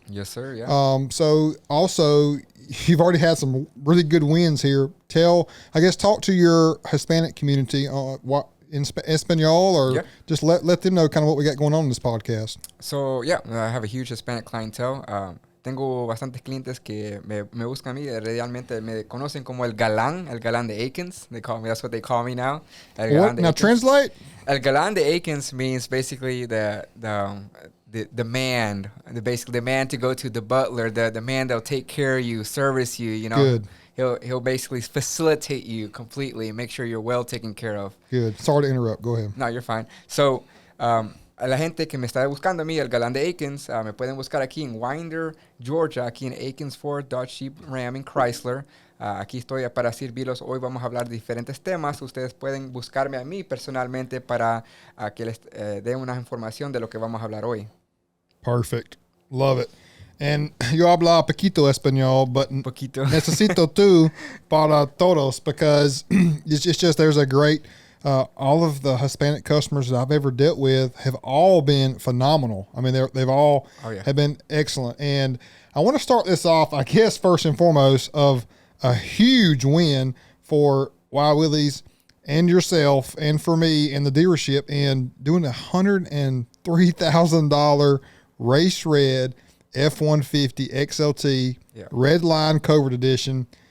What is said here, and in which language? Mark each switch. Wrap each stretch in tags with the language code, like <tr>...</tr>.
<en>Yes, sir. Yeah. So also, you've already had some really good wins here. Talk to your Hispanic community what in Espanol, or just let them know kind of what we got going on in this podcast. So I have a huge Hispanic clientele.</en> <es>Tengo bastantes clientes que me buscan a mí. Realmente me conocen como el galán de Akins.</es> <en>They call me. That's what they call me now. What? Now translate. El galán de Akins means basically the man, basically the man to go to, the butler, the man that'll take care of you, service you. Good. He'll basically facilitate you completely and make sure you're well taken care of. Good. Sorry to interrupt. Go ahead. No, you're fine.</en> <es>So, a la gente que me está buscando a mí, el galán de Akins, me pueden buscar aquí en Winder, Georgia, aquí en Akins Ford, Dodge, Jeep, Ram y Chrysler. Aquí estoy para servirlos. Hoy vamos a hablar de diferentes temas. Ustedes pueden buscarme a mí personalmente para que les dé una información de lo que vamos a hablar hoy.</es> <en>Perfect. Love it. And</en> <es>yo habla poquito español,</es> <en>but</en> <es>necesito tú para todos,</es> <en>because it's just there's a great, all of the Hispanic customers that I've ever dealt with have all been phenomenal. I mean, they've all have been excellent. And I want to start this off, I guess, first and foremost, of a huge win for Willies and yourself and for me and the dealership, and doing $103,000 race red F-150 XLT red line covert edition.</en>